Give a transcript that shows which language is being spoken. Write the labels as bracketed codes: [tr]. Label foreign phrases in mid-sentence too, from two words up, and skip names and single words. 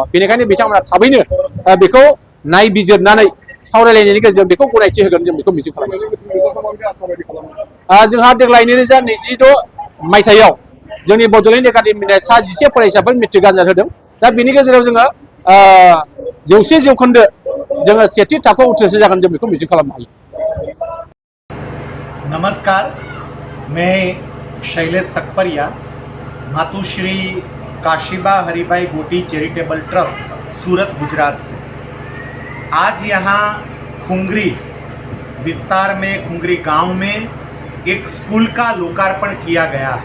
[brx] बेनिखायनो बिथांमोना थाबैनो बेखौ नायबिजिरनानै सावरायलायनायनि गेजेरजों बेखौ गनायथि होगोन, जों बेखौ मिजिं खालामो। जोंहा देग्लाय 2026 मायथाइयाव जोंनि बड'लेण्ड एकाडेमिनि 11 फरायसाफोर मेट्रिक आनजाद होदों। दा बेनि गेजेराव जोङो 100% जोङो सेथि थाखोआव उथ्रिसार जागोन, जों बेखौ मिजिं खालामनो हायो। [hi] नमस्कार, मैं शैलेश सकपरिया, मातुश्री काशीबा हरिभाई गौतम चैरिटेबल ट्रस्ट, सूरत, गुजरात से। आज यहाँ खुंगरी विस्तार में, खुंगरी गांव में एक स्कूल का लोकार्पण किया गया है।